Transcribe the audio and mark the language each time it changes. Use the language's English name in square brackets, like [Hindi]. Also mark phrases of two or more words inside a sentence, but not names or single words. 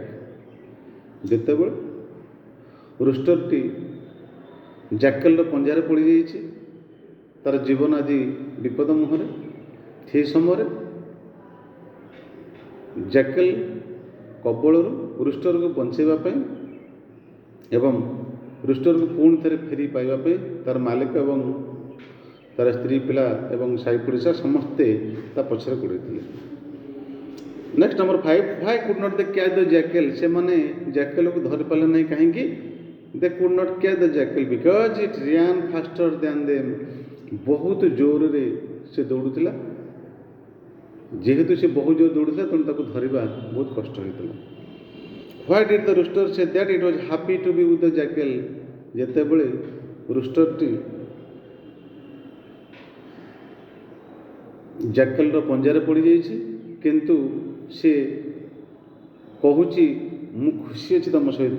[Odia] ଯେତେବେଳେ ରୂଷ୍ଟରଟି ଜ୍ୟାକେଲର ପଞ୍ଜାରେ ପଡ଼ିଯାଇଛି, ତା'ର ଜୀବନ ଆଜି ବିପଦ ମୁହଁରେ, ସେହି ସମୟରେ ଜ୍ୟାକେଲ କବଳରୁ ରୂଷ୍ଟରକୁ ବଞ୍ଚାଇବା ପାଇଁ ଏବଂ ରୂଷ୍ଟରକୁ ପୁଣି ଥରେ ଫେରି ପାଇବା ପାଇଁ ତା'ର ମାଲିକ ଏବଂ ତା'ର ସ୍ତ୍ରୀ, ପିଲା ଏବଂ ସାହି ପଡ଼ିଶା ସମସ୍ତେ ତା ପଛରେ ଗୋଡ଼େଇଥିଲେ। [English] Next number 5, why could not they catch the jackal? [Odia] ସେମାନେ ଜ୍ୟାକେଲକୁ ଧରିପାରିଲେ ନାହିଁ କାହିଁକି? [English] they could not catch the jackal because it ran faster than them। [Odia] ବହୁତ ଜୋରରେ ସେ ଦୌଡ଼ୁଥିଲା, ଯେହେତୁ ସେ ବହୁତ ଜୋର ଦୌଡ଼ୁଥିଲା ତେଣୁ ତାକୁ ଧରିବା ବହୁତ କଷ୍ଟ ହୋଇଥିଲା। [English] Why did the rooster say that it was happy to be with the jackal? [Odia] ଯେତେବେଳେ ରୂଷ୍ଟରଟି ଜ୍ୟାକେଲର ପଞ୍ଜାରେ ପଡ଼ିଯାଇଛି, କିନ୍ତୁ ସେ କହୁଛି ମୁଁ ଖୁସି ଅଛି ତମ ସହିତ।